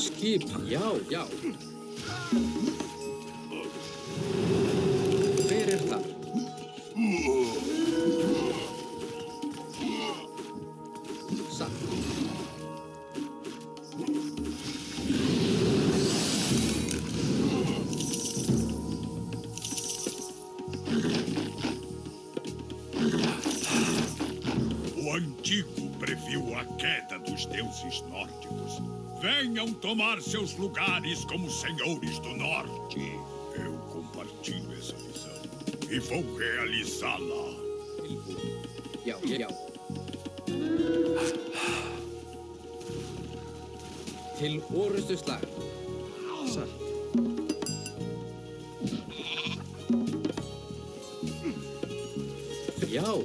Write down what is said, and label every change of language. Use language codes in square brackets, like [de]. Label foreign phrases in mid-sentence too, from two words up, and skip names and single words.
[is] Skipan, já, já. Hver þar? Satt. [pt] O antigo previu a queda dos deuses nórdicos. Venham tomar seus lugares como senhores do norte. Eu compartilho essa visão e vou realizá-la. [is] Já, já. Til orustuslag. Satt. Já.